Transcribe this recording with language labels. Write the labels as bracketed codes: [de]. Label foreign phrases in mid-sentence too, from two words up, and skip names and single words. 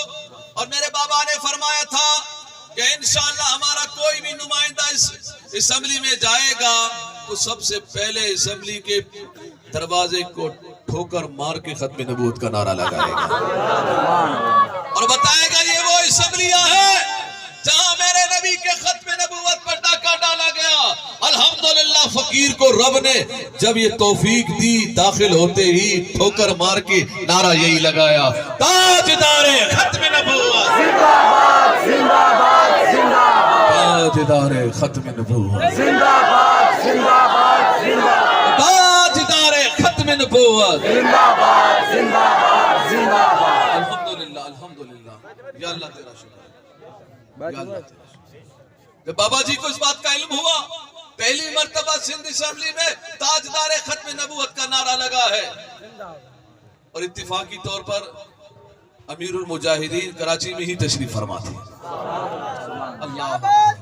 [ur] اور میرے بابا نے فرمایا تھا کہ انشاءاللہ ہمارا کوئی بھی نمائندہ اس اسمبلی میں جائے گا تو سب سے پہلے اسمبلی کے دروازے کو ٹھوکر مار کے ختم نبوت کا نعرہ لگائے گا اور بتائے گا یہ وہ اسمبلیاں ہیں جہاں میرے نبی کے ختم نبوت پر ڈاکہ ڈالا گیا. الحمدللہ فقیر کو رب نے جب یہ توفیق دی داخل ہوتے ہی ٹھوکر مار کے نعرہ یہی لگایا تاجدار ختم نبوت. زندہ باد زندہ باد زندہ باد. تاجدار ختم نبوت. زندہ باد زندہ باد زندہ باد. تاجدار ختم نبوت. زندہ باد زندہ باد زندہ باد. الحمدللہ الحمدللہ. یا اللہ تیرا شکر ہے. یا اللہ تیرا شکر. جب بابا جی کو اس بات کا علم ہوا پہلی مرتبہ سندھ اسمبلی میں تاجدار ختم نبوت کا نعرہ لگا ہے اور اتفاقی طور پر امیر المجاہدین کراچی میں ہی تشریف فرما تھے.